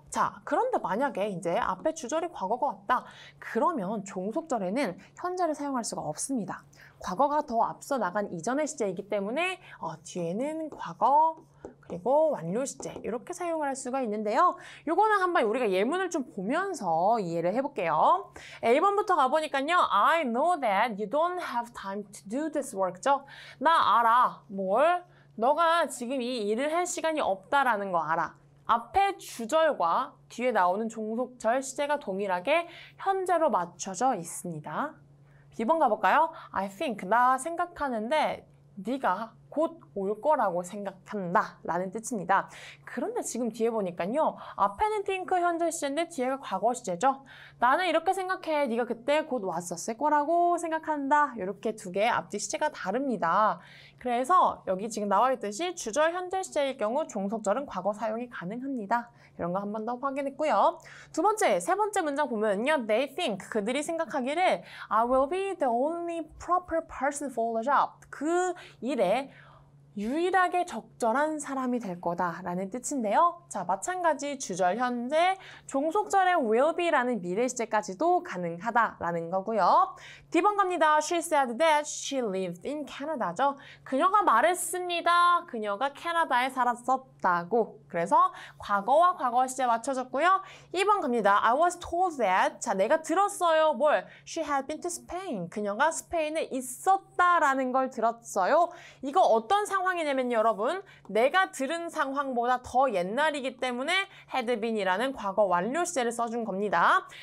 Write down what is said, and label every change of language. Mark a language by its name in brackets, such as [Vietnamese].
[Korean] 자, 그런데 만약에 이제 앞에 주절이 과거가 왔다. 그러면 종속절에는 현재를 사용할 수가 없습니다. 과거가 더 앞서 나간 이전의 시제이기 때문에 뒤에는 과거, 그리고 완료 시제 이렇게 사용을 할 수가 있는데요. 요거는 한번 우리가 예문을 좀 보면서 이해를 해볼게요. A번부터 가보니까요. [English] I know that you don't have time to do this work죠. [Korean] 나 알아. 뭘? 너가 지금 이 일을 할 시간이 없다라는 거 알아. 앞에 주절과 뒤에 나오는 종속절 시제가 동일하게 현재로 맞춰져 있습니다. B번 가볼까요? [English] I think, [Korean] 나 생각하는데 네가 곧 올 거라고 생각한다 라는 뜻입니다. 그런데 지금 뒤에 보니까요. 앞에는 think 현재 시제인데 뒤에가 과거 시제죠. 나는 이렇게 생각해. 네가 그때 곧 왔었을 거라고 생각한다. 이렇게 2개의 앞뒤 시제가 다릅니다. 그래서 여기 지금 나와 있듯이 주절 현재 시제일 경우 종속절은 과거 사용이 가능합니다. 이런 거 한 번 더 확인했고요. 세 번째 문장 보면요. [English] They think, [Korean] 그들이 생각하기를 [English] I will be the only proper person for the job. [Korean] 그 일에 유일하게 적절한 사람이 될 거다라는 뜻인데요. 자, 마찬가지 주절 현재, 종속절의 will be라는 미래 시제까지도 가능하다라는 거고요. D번 갑니다. [English] She said that she lived in Canada죠. [Korean] 그녀가 말했습니다. 그녀가 캐나다에 살았었다고. 그래서 과거와 과거 시제 맞춰줬고요. 2번 갑니다. [English] I was told that. [Korean] 자, 내가 들었어요. 뭘? [English] She had been to Spain. [Korean] 그녀가 스페인에 있었다라는 걸 들었어요. 이거 어떤 상황이냐면요, 여러분. 내가 들은 상황보다 더 옛날이기 때문에 had been이라는 과거 완료 시제를 써준 겁니다.